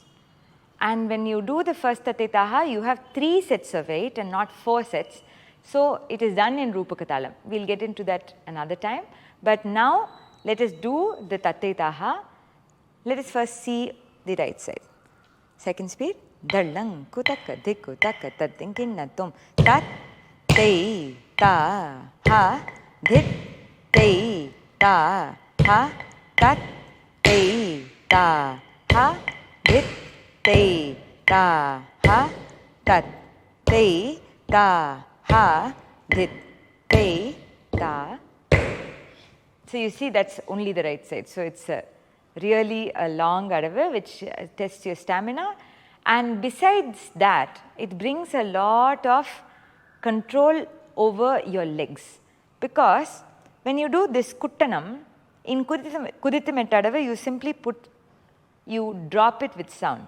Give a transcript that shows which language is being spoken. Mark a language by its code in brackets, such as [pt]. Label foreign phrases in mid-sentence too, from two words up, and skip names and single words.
[en] And when you do the first Tat Tei Ta Ha, you have 3 sets of 8 and not 4 sets. So it is done in Rupakatalam. We will get into that another time. But now let us do the Tat Tei Ta Ha. Let us first see the right side. Second speed. Dallang kutaka dikku taka tadinkin natum tat tei ta ha dit tei ta ha tat tei ta ha dit tei ta ha tat tei ta ha dit tei ta. So you see that's only the right side. So it's really a long adavu which tests your stamina. And besides that, it brings a lot of control over your legs, because when you do this kuttanam, in Kudithamettadavu, you drop it with sound.